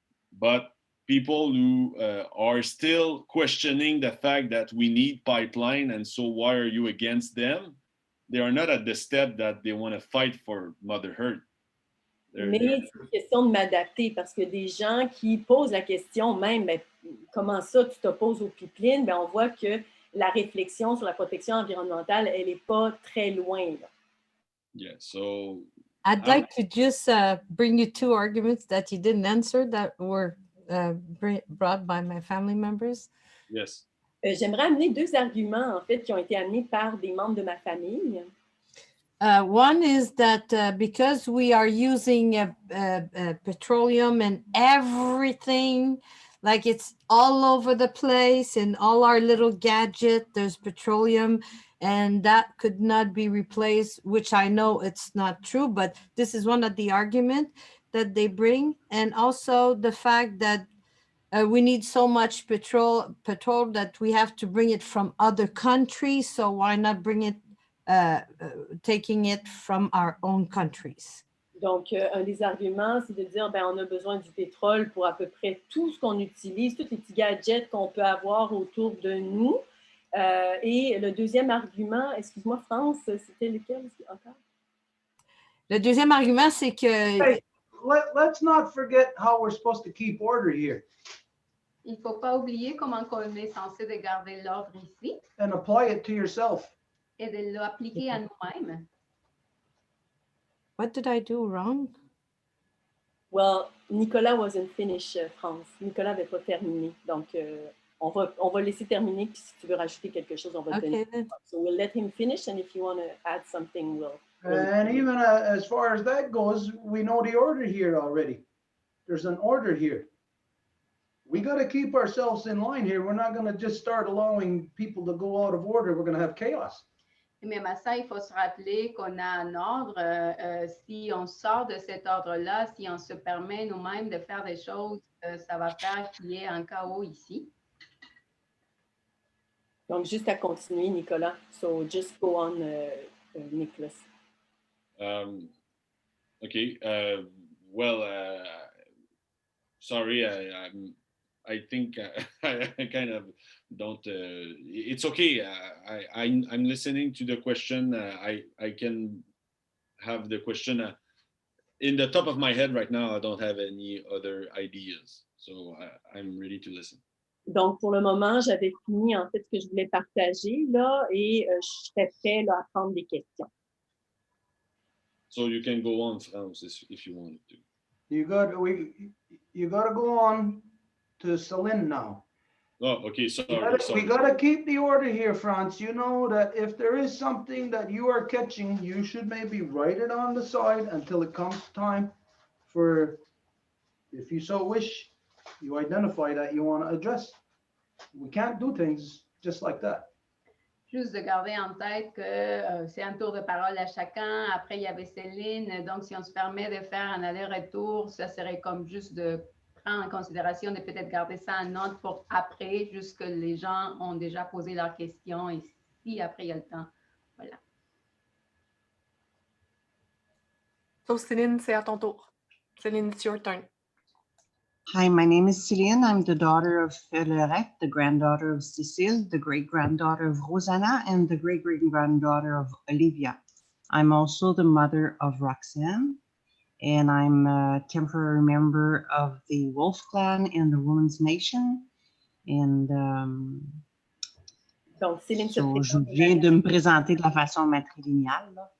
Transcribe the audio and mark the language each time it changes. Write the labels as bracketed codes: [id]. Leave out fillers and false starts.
[en] But people who are still questioning the fact that we need pipeline and so why are you against them? They are not at the step that they want to fight for Mother Earth. [fr] Mais c'est une question de m'adapter parce que des gens qui posent la question même, ben, comment ça tu t'opposes aux pipelines, ben, on voit que la réflexion sur la protection environnementale, elle n'est pas très loin. Là. [en] Yeah, so I'd like to just bring you two arguments that you didn't answer that were brought by my family members. Yes. [fr] J'aimerais amener deux arguments, en fait, qui ont été amenés par des membres de ma famille. [en] One is that because we are using petroleum and everything, like it's all over the place in all our little gadget, there's petroleum and that could not be replaced, which I know it's not true, but this is one of the arguments that they bring. And also the fact that we need so much petrol that we have to bring it from other countries. So why not bring it taking it from our own countries. [fr] Donc, un des arguments, c'est de dire, ben, on a besoin du pétrole pour à peu près tout ce qu'on utilise, tous les petits gadgets qu'on peut avoir autour de nous. Et le deuxième argument, excuse-moi, France, c'était lequel encore? Le deuxième argument, c'est que... [en] Hey, let's not forget how we're supposed to keep order here. [fr] Il ne faut pas oublier comment on est censé de garder l'ordre ici [en] And apply it to yourself. [fr] et de l'appliquer à nous-mêmes. [en] What did I do wrong? Well, Nicolas wasn't finished, France. [fr] Nicolas n'avait pas terminé. Donc, on va laisser terminer. Puis si tu veux rajouter quelque chose, on va te donner. [en] So we'll let him finish. And if you want to add something, we'll And even as far as that goes, we know the order here already. There's an order here. We got to keep ourselves in line here. We're not going to just start allowing people to go out of order. We're going to have chaos. [fr] Mais à ça, il faut se rappeler qu'on a un ordre. Si on sort de cet ordre-là, si on se permet nous-mêmes de faire des choses, ça va faire qu'il y ait un chaos ici. Donc, juste à continuer, Nicolas. [en] So, just go on, Nicholas. Okay. Well, sorry, I think I kind of don't. It's okay. I'm listening to the question. I can have the question in the top of my head right now. I don't have any other ideas, so I'm ready to listen. [fr] Donc, pour le moment, j'avais fini en fait ce que je voulais partager là, et je serais prêt là, à prendre des questions. [en] So you can go on, France, if you wanted to. You got to go on to Celine now. Oh, okay. Sorry. We got to keep the order here, Franz. You know that if there is something that you are catching, you should maybe write it on the side until it comes time for, if you so wish, you identify that you want to address. We can't do things just like that. [fr] Juste de garder en tête que c'est un tour de parole à chacun. Après, il y avait Céline. Donc, si on se permet de faire un aller-retour, ça serait comme juste de prendre en considération de peut-être garder ça en note pour après, juste que les gens ont déjà posé leurs questions et si après il y a le temps. Voilà. So, Céline, c'est à ton tour. [en] Céline, it's your turn. Hi, my name is Céline. I'm the daughter of Lorette, the granddaughter of Cécile, the great-granddaughter of Rosanna, and the great-great-granddaughter of Olivia. I'm also the mother of Roxanne, and I'm a temporary member of the Wolf Clan and the Women's Nation. And [fr] Donc, Céline se so je viens de me présenter de la façon matrilinéale.